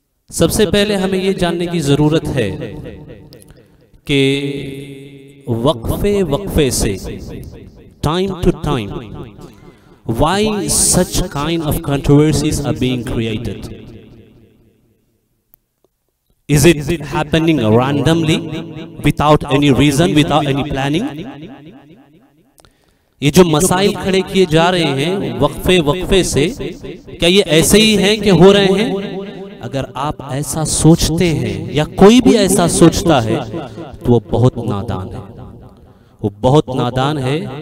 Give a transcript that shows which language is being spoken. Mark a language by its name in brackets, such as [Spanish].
[Hindi] सबसे पहले हमें ये जानने की जरूरत है कि वक्फे वक्फे से, [English] Time to time, why such kind of controversies are being created? Is it happening randomly, without any reason, without any planning? [Hindi] ये जो मसाइल खड़े किए जा रहे हैं वक्फे वक्फे से, क्या ये ऐसे ही हैं कि हो रहे हैं? अगर आप ऐसा सोचते हैं या कोई भी ऐसा सोचता है तो वो बहुत नादान है, वो बहुत नादान है।